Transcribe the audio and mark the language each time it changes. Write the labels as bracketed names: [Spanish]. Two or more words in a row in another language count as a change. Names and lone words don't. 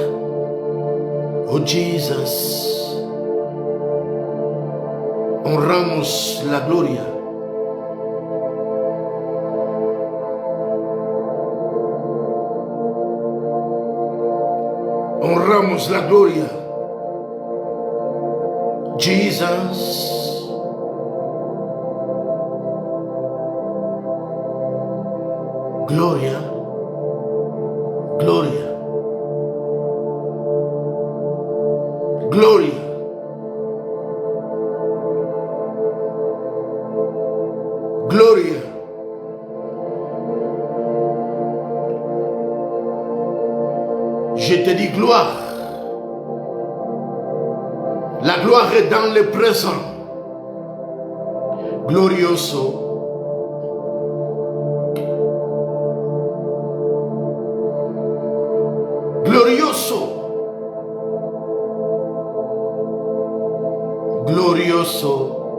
[Spanish] Oh Jesus, honramos la gloria. Honramos la gloria. Jesus, gloria, gloria, gloria. Gloria. [French] Je te dis gloire. La gloire est dans le présent. [Spanish] Glorioso. Glorioso. Glorioso.